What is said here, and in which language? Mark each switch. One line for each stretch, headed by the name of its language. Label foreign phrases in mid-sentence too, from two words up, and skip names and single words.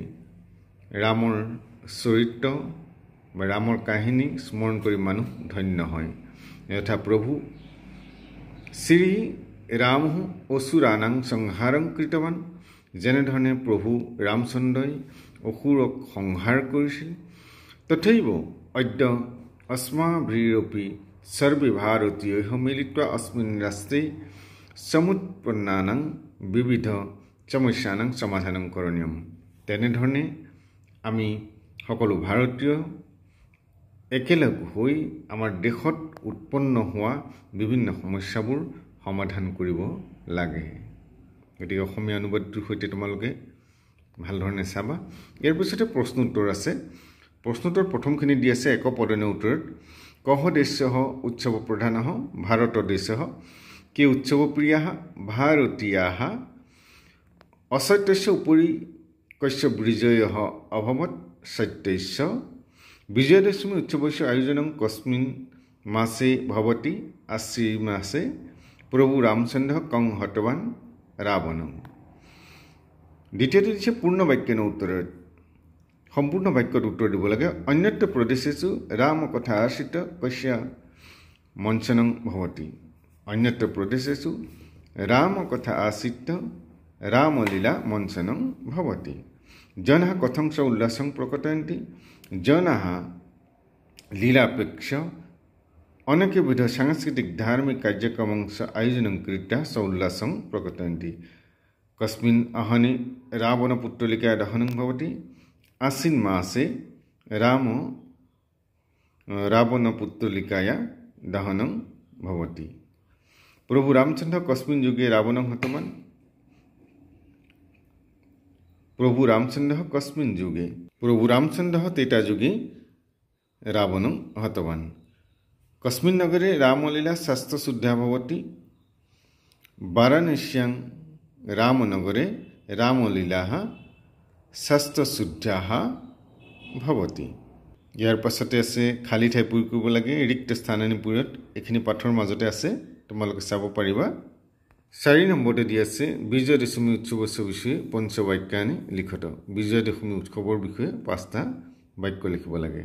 Assamese: ৰামৰ চৰিত্ৰ বা ৰামৰ কাহিনী স্মৰণ কৰি মানুহ ধন্য হয়।
Sanskrit: यथा प्रभु श्री राम असुरानां संहारं कृतवान।
Assamese: যেনেধৰণে প্ৰভু ৰামচন্দ্ৰই অসুৰক সংহাৰ কৰিছিল,
Sanskrit: तथैव अद्य अस्माभिरपि सर्वे भारतीयाः मिलित्वा अस्मिन् राष्ट्रे समुत्पन्नानां विविध समस्यानां समाधानं करणीयम्।
Assamese: তেনেধৰণে আমি সকলো ভাৰতীয় একেলগ হৈ আমাৰ দেশত উৎপন্ন হোৱা বিভিন্ন সমস্যাবোৰ সমাধান কৰিব লাগে। গতিকে অসমীয়া অনুবাদটোৰ সৈতে তোমালোকে ভাল ধৰণে চাবা। ইয়াৰ পিছতে প্ৰশ্ন উত্তৰ আছে। প্ৰশ্নোত্তৰ প্ৰথমখিনি দি আছে একপদনে উত্তৰত।
Sanskrit: कह देशः उत्सव प्रधानः भारत देशः के उत्सव प्रियाः भारतीयाः असत्यस्य उपरि कस्य विजयः अभवत् सत्यस्य। विजयदशमी उत्सवस्य आयोजनं कस्मिन मासे भवति आश्विन मासे प्रभु रामचन्द्र कं हतवान रावणं।
Assamese: দ্বিতীয়টো দিছে
Sanskrit: पूर्ण वाक्येन
Assamese: উত্তৰত। সম্পূৰ্ণ বাক্যত উত্তৰ দিব লাগে।
Sanskrit: अन्यत्र प्रदेशेषु राम कथा आश्रित कस्य मञ्चनं भवति। अन्यत्र प्रदेशेषु राम कथा आश्रित रामलीला मञ्चनं भवति। जनाः कथं च उल्लासं प्रकटयन्ति। जनाः लीलापेक्ष अनेकविध सांस्कृतिक धार्मिक कार्यक्रमं आयोजनं कृत्वा स उल्लासं प्रकटयन्ति। कस्मिन् अहनि रावणपुत्तलिका दहनं भवति। आश्विन मासे रावणपुत्तलिकाया दहनं भवति। प्रभु रामचंद्र कस्मिन् युगे रावणं हतवान्। प्रभु रामचंद्र कस्मिन् युगे प्रभु रामचंद्र तेता युगे रावणं हतवान्। कस्मिन् नगरे रामलीला शास्त्रशुद्ध्या भवति। वाराणस्यां रामनगरे रामलीलाः शास्त्रशुद्ध्याः भवति।
Assamese: ইয়াৰ পাছতে আছে খালী ঠাই পূৰ কৰিব লাগে।
Sanskrit: रिक्त स्थानानीपुरत
Assamese: এইখিনি পাঠৰ মাজতে আছে, তোমালোকে চাব পাৰিবা। 4 নম্বৰতে দি আছে বিজয় দশমী উৎসৱৰ বিষয়ে
Sanskrit: पञ्चवाक्यानि लिखत।
Assamese: বিজয় দশমী উৎসৱৰ বিষয়ে 5টা বাক্য লিখিব লাগে।